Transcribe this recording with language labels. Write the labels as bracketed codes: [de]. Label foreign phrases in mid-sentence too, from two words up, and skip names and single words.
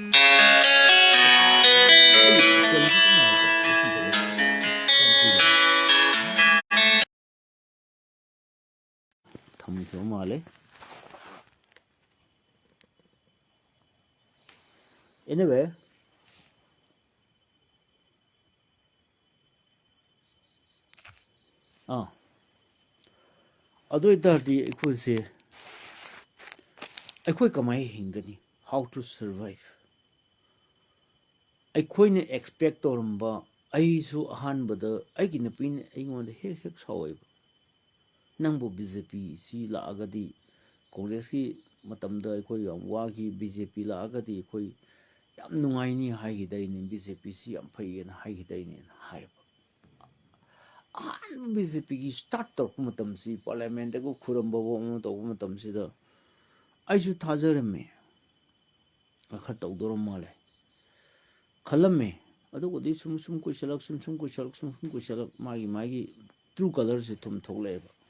[mni] tham cho male anyway adoi dar di ekoi se ekoi kamai hingani [en] how to survive [mni] ekoi ne expect toramba ai su ahan bada ai gi napin ai ngon hek sawai nangbo BJP si la agadi congress ki matamda ekoi yam wa ki BJP la agadi ekoi ꯌꯥꯝ ꯅꯨꯡꯉꯥꯏꯅꯤ ꯍꯥꯏꯈꯤꯗꯩꯅꯤ BJP ꯁꯤ ꯌꯥꯝ ꯐꯩꯌꯦꯅ ꯍꯥꯏꯈꯤꯗꯩꯅꯦꯅ ꯍꯥꯏꯕ ꯑꯍꯥꯟꯕ BJPꯒꯤ ꯁ꯭ꯇꯥꯔꯠ ꯇꯧꯔꯛꯄ ꯃꯇꯝꯁꯤ ꯄꯥꯔꯂꯤꯌꯥꯃꯦꯟꯇꯒ ꯈꯨꯔꯝꯕ ꯑꯃ ꯇꯧꯕ ꯃꯇꯝꯁꯤꯗ ꯑꯩꯁꯨ ꯊꯥꯖꯔꯝꯃꯦ ꯈꯔ ꯇꯧꯗꯧꯔꯝ ꯃꯥꯜꯂꯦ ꯈꯜꯂꯝꯃꯦ ꯑꯗꯨꯕꯨꯗꯤ ꯁꯨꯝ ꯀꯨꯏꯁꯜꯂꯛ ꯁꯨꯝ ꯀꯨꯏꯁꯜꯂꯛ ꯃꯥꯒꯤ ꯇ꯭ꯔꯨ ꯀꯂꯔꯁꯤ ꯊꯨꯝ ꯊꯣꯛꯂꯛꯑꯦꯕ